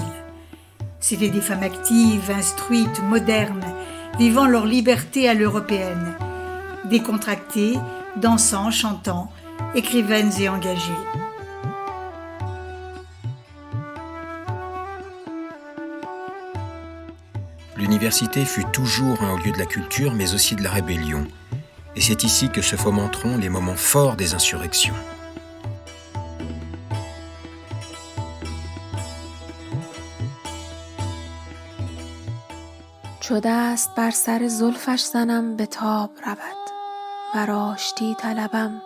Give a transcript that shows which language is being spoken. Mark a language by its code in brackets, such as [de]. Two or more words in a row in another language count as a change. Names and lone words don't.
[fr] C'étaient des femmes actives, instruites, modernes, vivant leur liberté à l'européenne, décontractées, dansant, chantant, écrivaines et engagées. L'université fut toujours un lieu de la culture, mais aussi de la rébellion. Et c'est ici que se fomenteront les moments forts des insurrections. [fa] چو دست بر سر زلفش زنم به تاب رود و آشتی طلبم